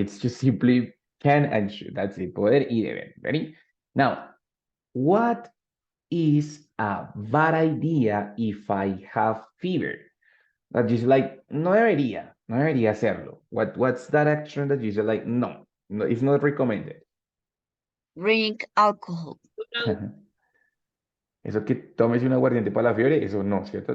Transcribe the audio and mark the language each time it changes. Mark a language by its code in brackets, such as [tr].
[en] It's just simply can and should. That's it. [es] Poder y deber. [en] Ready? Now, what is a bad idea if I have fever? That you say like, [es] no debería hacerlo. [en] What's that action that you say like, no, it's not recommended? Drink alcohol. [es] Eso que tomes un aguardiente para la fiebre, eso no, ¿cierto?